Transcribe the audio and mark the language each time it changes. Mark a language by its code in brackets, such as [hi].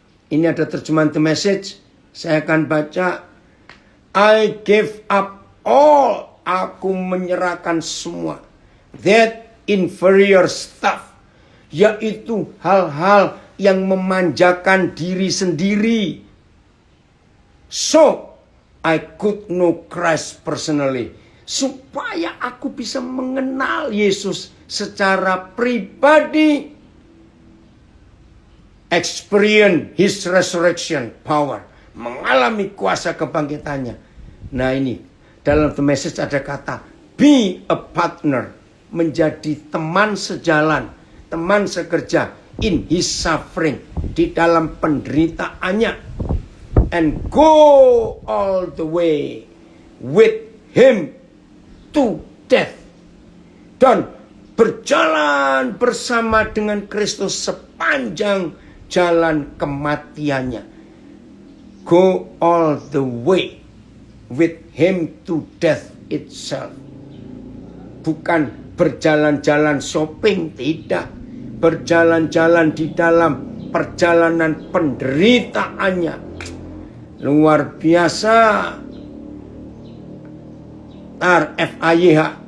[id] Ini ada terjemahan The Message. Saya akan baca. [en] I give up all. [id] Aku menyerahkan semua. [en] That inferior stuff. [id] Yaitu hal-hal yang memanjakan diri sendiri. [en] So, I could know Christ personally. [id] Supaya aku bisa mengenal Yesus secara pribadi. [en] Experience His resurrection power. [id] Mengalami kuasa kebangkitannya. Nah ini, dalam The Message ada kata, [en] be a partner. [id] Menjadi teman sejalan, teman sekerja. [en] In His suffering. [id] Di dalam penderitaannya. [en] And go all the way with Him to death. [id] Dan berjalan bersama dengan Kristus sepanjang jalan kematiannya. [en] Go all the way with Him to death itself. [id] Bukan berjalan-jalan shopping, tidak. Berjalan-jalan di dalam perjalanan penderitaannya. Luar biasa. FAYH.